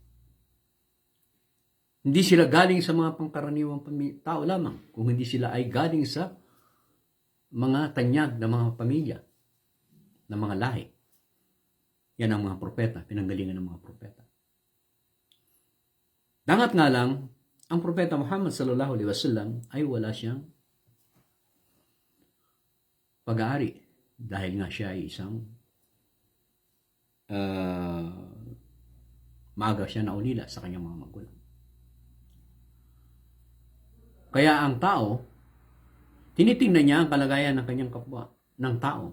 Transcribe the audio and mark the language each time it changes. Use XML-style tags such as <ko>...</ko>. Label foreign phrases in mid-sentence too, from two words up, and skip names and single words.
<tl>Hindi sila galing sa mga pangkaraniwang tao lamang, kung hindi sila ay galing sa mga tanyag ng mga pamilya, ng mga lahi. Yan ang mga propeta, pinanggalingan ng mga propeta. Dangat nga lang, ang propeta Muhammad</tl> <ar>صلى الله عليه وسلم</ar> <tl>ay wala siyang pag-aari dahil nga siya ay isang maaga siya naulila sa kanyang mga magulang. Kaya ang tao, tinitingnan niya ang kalagayan ng kanyang kapwa, ng tao.</tl>